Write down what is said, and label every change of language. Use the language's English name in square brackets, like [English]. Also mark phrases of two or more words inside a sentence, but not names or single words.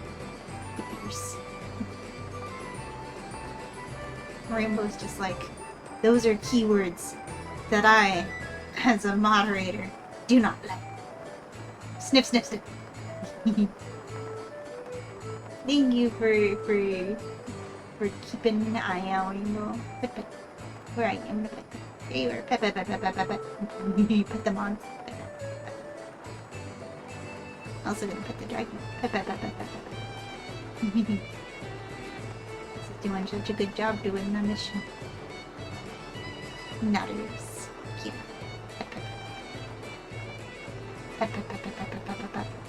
[English] Rainbow's just like, those are keywords that I, as a moderator, do not like. Sniff, sniff, sniff. Thank you for keeping an eye out, Rainbow. Pet, pet. Where I am, pet, pet. There you are. Pet, pet, pet, pet, pet, pet, pet. Put them on. Pet, pet, pet. Also gonna pet the dragon. Pet, pet, pet, pet, pet, pet. This is doing such a good job doing the mission. Nutters. Cute. Pet, pet, pet. Pet, pet, pet, pet, pet, pet, pet, pet.